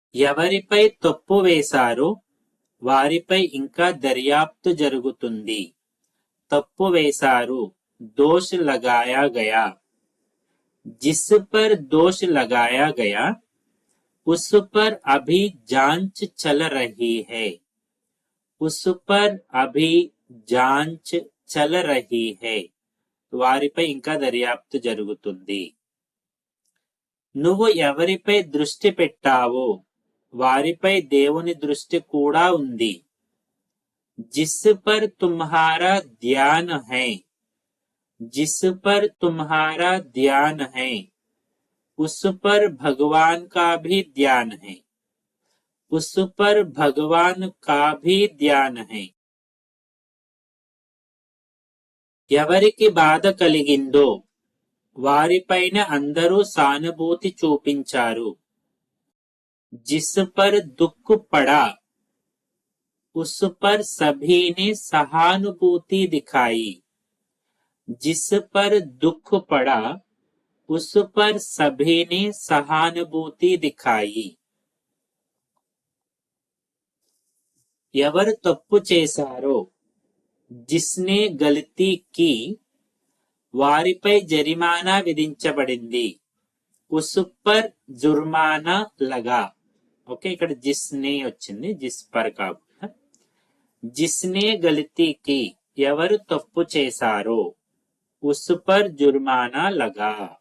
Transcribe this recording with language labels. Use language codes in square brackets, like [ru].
[te] ఎవరిపై తప్పు వేశారో వారిపై ఇంకా దర్యాప్తు జరుగుతుంది. [hi] తప్పు వేశారు, दोष लगाया गया. जिस पर दोष लगाया गया उस पर अभी जांच चल रही है. उस पर अभी जांच चल रही है. [te] వారిపై ఇంకా దర్యాప్తు జరుగుతుంది. నువ్వు ఎవరిపై దృష్టి పెట్టావో వారిపై దేవుని దృష్టి కూడా ఉంది. [hi] जिस पर तुम्हारा ध्यान है, जिस पर तुम्हारा ध्यान है उस पर भगवान का भी ध्यान है, उस पर भगवान का भी ध्यान है। [te] ఎవరికి బాధ కలిగిందో వారిపైన అందరూ సానుభూతి చూపించారు। [hi] जिस पर दुख पड़ा उस पर सभी ने सहानुभूति दिखाई। जिस पर दुख पड़ा उस पर सभी ने सहानुभूति दिखाई। [te] ఎవరు తప్పు చేశారో [hi] जिसने गलती की [te] వారిపై జరిమానా విధించబడింది। [hi] उस पर जुर्माना लगा। [te] ఓకే, ఇక్కడ జిస్నే వచ్చింది, జిస్ పర్ కాకుండా। [hi] జిస్నే గలతీ కి [te] ఎవరు తప్పు చేశారో [hi] ఉస్ పర్ జుర్మానా లగా।